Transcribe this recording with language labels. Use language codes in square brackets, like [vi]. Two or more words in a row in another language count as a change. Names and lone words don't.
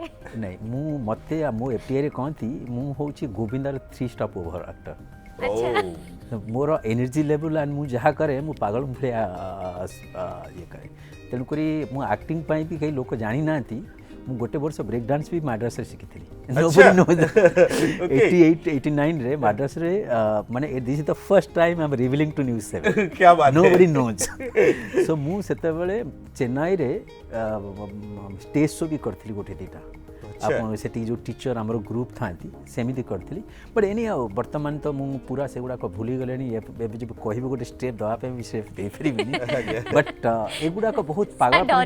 [or] ନାଇଁ ମୁଁ ମୋତେ ମୋ FTIରେ କହନ୍ତି ମୁଁ ହେଉଛି ଗୋବିନ୍ଦାର 3 ଷ୍ଟପ୍ [en] over actor [or] ମୋର [en] energy level [or] ଆଣ୍ଡ ମୁଁ ଯାହା କରେ ମୁଁ ପାଗଳ ଭଳିଆ ଇଏ କରେ ତେଣୁକରି ମୁଁ ଆକ୍ଟିଂ ପାଇଁ ବି କେହି ଲୋକ ଜାଣିନାହାନ୍ତି ମୁଁ ଗୋଟେ ବର୍ଷ [en] break dance [or] ବି ମାଡ୍ରାସରେ ଶିଖିଥିଲି 88-89 ରେ ମାଡ୍ରାସରେ ମାନେ [en] this is the first time I am revealing to News 7 [hi] क्या बात [en] nobody knows so [or] ମୁଁ ସେତେବେଳେ ଚେନ୍ନାଇରେ [en] stage show [or] ବି କରିଥିଲି ଗୋଟେ ଦୁଇଟା ଆପଣ ସେଠି ଯେଉଁ ଟିଚର ଆମର ଗ୍ରୁପ୍ ଥାଆନ୍ତି ସେମିତି କରିଥିଲି [en] but any [or] ଆଉ ବର୍ତ୍ତମାନ ତ ମୁଁ ପୁରା ସେଗୁଡ଼ାକ ଭୁଲିଗଲେଣି ଏବେ ଯଦି କହିବି ଗୋଟେ ଷ୍ଟେପ୍ ଦେବା ପାଇଁ ବି ସେ ଦେଇପାରିବିନି ବଟ୍ ଏଗୁଡ଼ାକ ବହୁତ ପାଗଳ